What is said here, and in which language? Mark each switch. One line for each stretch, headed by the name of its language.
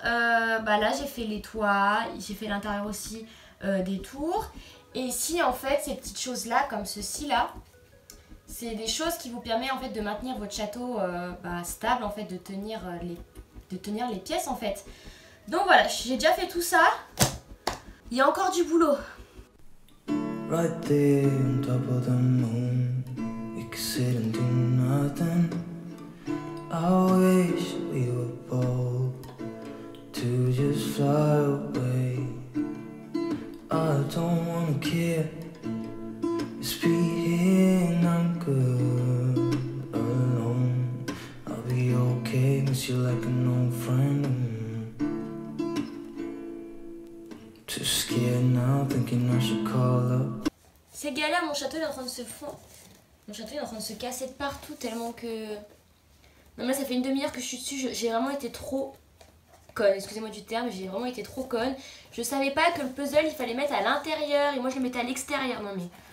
French: Là, j'ai fait les toits. J'ai fait l'intérieur aussi des tours. Et ici, en fait, ces petites choses-là, comme ceci-là, c'est des choses qui vous permettent en fait de maintenir votre château stable, en fait, de tenir les pièces en fait. Donc voilà, j'ai déjà fait tout ça. Il y a encore du boulot.
English: Right there on top of the moon, we could sit and do nothing. I wish we were bold to just fly away. I don't wanna care. Just be here and I'm good alone. I'll be okay, miss you like an old friend. Too scared now, thinking I should call up.
French: C'est galère, mon château est en train de se fondre. Mon château est en train de se casser de partout tellement que... Non mais ça fait une demi-heure que je suis dessus, j'ai vraiment été trop conne, excusez-moi du terme, j'ai vraiment été trop conne. Je savais pas que le puzzle il fallait mettre à l'intérieur et moi je le mettais à l'extérieur. Non mais...